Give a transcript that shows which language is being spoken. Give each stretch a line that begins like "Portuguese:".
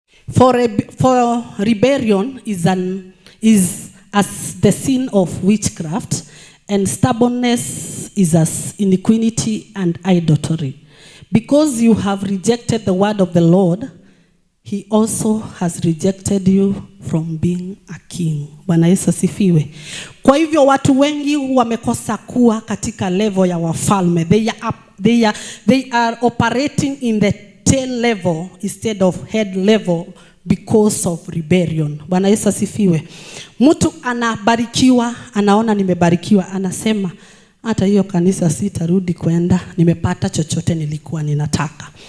English: For rebellion is as the sin of witchcraft, and stubbornness is as iniquity and idolatry. Because you have rejected the word of the Lord, he also has rejected you from being a king.
Swahili: Bwana Yesu asifiwe. Kwa hivyo watu wengi wamekosa kuwa katika level ya wafalme.
English: They are operating in the tail level instead of head level because of rebellion.
Swahili: Bwana Yesu asifiwe. Mtu anabarikiwa, anaona nimebarikiwa, anasema hata hiyo kanisa sitarudi kwenda, nimepata chochote nilikuwa ninataka.